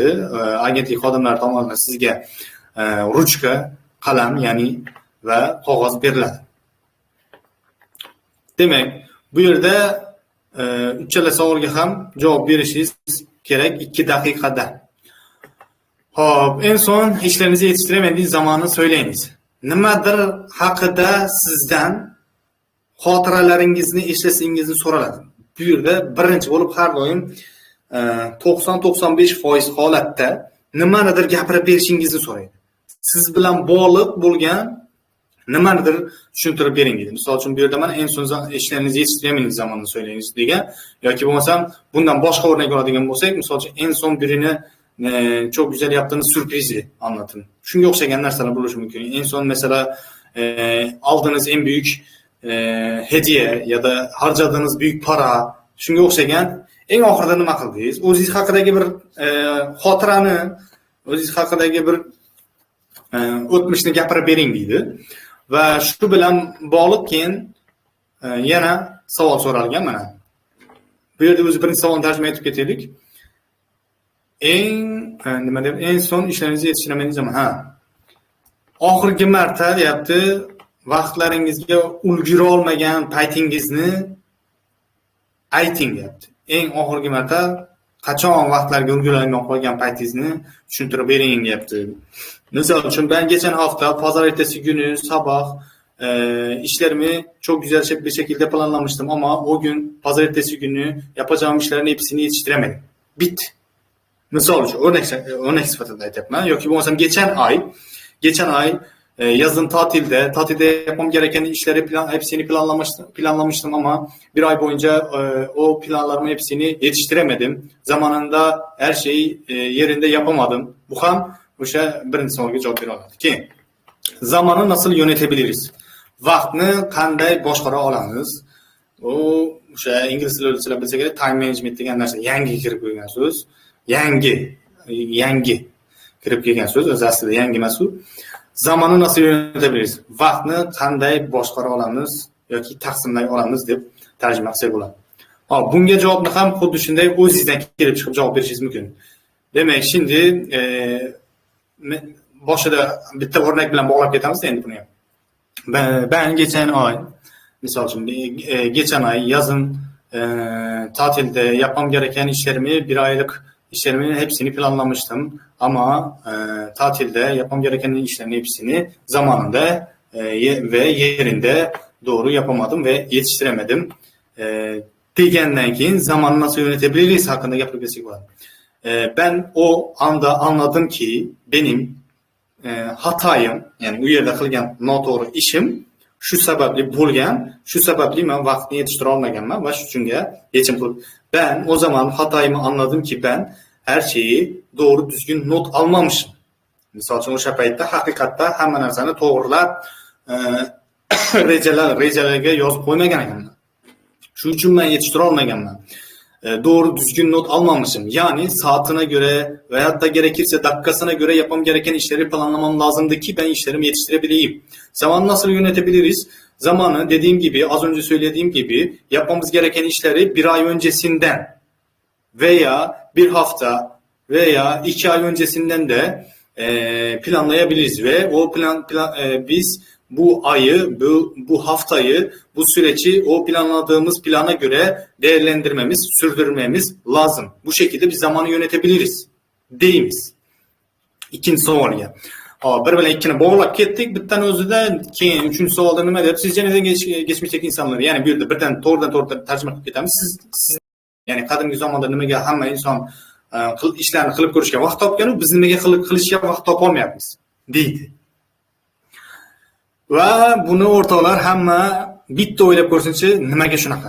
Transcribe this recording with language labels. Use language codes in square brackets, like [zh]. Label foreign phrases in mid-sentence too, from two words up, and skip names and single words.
[uz] Agentlik xodimlari tomonidan sizga ruchka, qalam, ya'ni va qog'oz beriladi. Demak, bu yerda 3 savolga ham javob berishingiz kerak 2 daqiqada. Hop, [tr] en son işlerinizi yetiştiremediğiniz zamanı söyleyiniz. [uz] Nimadir haqida sizdan xotiralaringizni eslasingizni so'raladi. Bu yerda birinchi bo'lib har doim 90-95% holatda nimanidir gapirib berishingizni so'raydi. Siz bilan bog'liq bo'lgan nimanidir tushuntirib bering deydi. Misol uchun bu yerda mana [tr] en son ishlarningizni yetishtiremediğiniz zamanni söyleyiniz [uz] degan yoki bo'lmasam bundan boshqa o'rnak oladigan bo'lsak, misol uchun [tr] en son birini çok güzel yaptığınız sürprizi anlatın. [uz] Shunga o'xshagan narsalar bo'lishi mumkin. [tr] En son mesela aldığınız en büyük hediye ya da harcadığınız büyük para, [uz] shunga o'xshagan eng oxirida nima qildingiz? O'zingiz haqidagi bir xotirani, o'zingiz haqidagi bir o'tmishni gapirib bering deydi. Va shu bilan bog'liq keyin yana savol so'ralgan mana. Bu yerda o'zi birinchi savolni tarjima etib ketaylik. [tr] En son işlerinizi yetiştiremediğiniz zaman [uz] oxirgi marta deyapti, vaqtlaringizga ulgura olmagan paytingizni ayting deyapti. Eng oxirgi marta qachon vaqtlarga ulgura olmay qolgan paytingizni tushuntirib bering deyapti. Misol uchun [tr] ben geçen hafta pazar ertesi günü sabah işlerimi çok güzel bir şekilde planlamıştım ama o gün pazar ertesi günü yapacağım işlerin hepsini yetiştiremedim. [uz] Bit. Misol uchun o'rnak sifatida aytyapman yoki bo'lmasam [tr] geçen ay yazın tatilde yapmam gereken işleri hepsini planlamıştım ama bir ay boyunca o planlarımı hepsini yetiştiremedim. Zamanında her şeyi yerinde yapamadım. [uz] Bu ham o'sha birinchi savolga javob bera oladi. [tr] Keyin zamanı nasıl yönetebiliriz? [uz] Vaqtni qanday boshqara olamiz? O'sha ingliz tilida bilsa kerak [en] time management [uz] degan narsa yangi kirib kelgan so'z. Yangi kirib kelgan so'z, o'zi aslida yangi emas u. [tr] Zamanı nasıl yönetebiliriz? [uz] Vaqtni qanday boshqara olamiz yoki taqsimlay olamiz deb tarjima qilsak bo'ladi. Hop, bunga javobni ham xuddi shunday o'zingizdan kelib chiqib javob berishingiz mumkin. Demak, şimdi boshida bitta o'rnak bilan bog'lab ketamiz endi buni ham. [tr] Ben geçen ay, misal için geçen ay yazın tatilde yapmam gereken işlerimi, bir aylık işlerimin hepsini planlamıştım. Ama tatilde yapmam gereken işlerin hepsini zamanında ve yerinde doğru yapamadım ve yetiştiremedim. [uz] Degenden keyin [tr] zamanı nasıl yönetebiliriz hakkında [uz] gapirmesek var. [tr] Ben o anda anladım ki benim hatayım, yani [uz] u yerda qilgan noto'g'ri ishim shu sababli bo'lgan, shu sababli men vaqtni yetishtira olmaganman va shu uchunga yechim qilib. [tr] Ben o zaman hatayımı anladım ki ben her şeyi doğru düzgün not almamışım. [uz] Misal uchun o'sha paytda haqiqatda hamma narsani to'g'rilab rejalarga yozib qo'ymagan ekanman. Shu uchun men yetishtira olmaganman. [tr] Doğru düzgün not almamışım. Yani saatine göre veyahut da gerekirse dakikasına göre yapmam gereken işleri planlamam lazımdı ki ben işlerimi yetiştirebileyim. Zamanı nasıl yönetebiliriz? Zamanı dediğim gibi, az önce söylediğim gibi yapmamız gereken işleri bir ay öncesinden veya bir hafta veya 2 ay öncesinden de planlayabiliriz ve o biz bu ayı, bu haftayı, bu süreci o planladığımız plana göre değerlendirmemiz, sürdürmemiz lazım. Bu şekilde bir zamanı yönetebiliriz deymiz. [uz] İkinci savolga. Bir bilan ikkini bog'lab ketdik. Bittan o'zida keyin uchinchi savolda nima deb siz [tr] neden geçmişteki insanlar, yani [uz] bu yerda birdan to'g'ridan tarjima qilib ketamiz. Siz yani qadimgi zamonda nimaga hamma inson ishlarni qilib ko'rishga vaqt topgan, biz nimaga qilishga vaqt topolmayapmiz deydi. Va buni o'rtoqlar hamma bitta o'ylab ko'rsinchi, nimaga shunaqa?